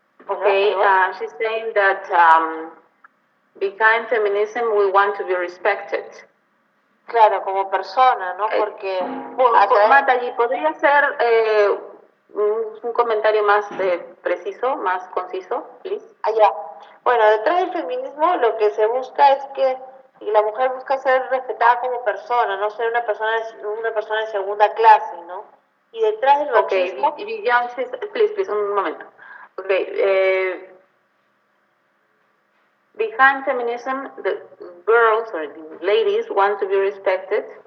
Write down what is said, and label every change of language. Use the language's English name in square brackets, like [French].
[English] Okay, she's saying that behind feminism we want to be respected. [Spanish] Claro, como persona, ¿no? Porque Mataji, ¿podría ser un comentario más preciso, más conciso, please? Bueno, detrás del feminismo lo que se busca es que la mujer busca ser respetada como persona, no ser una persona de segunda clase, ¿no? Y detrás del machismo... Okay, please, un momento. [English] Okay, behind feminism, the girls or the ladies want to be respected.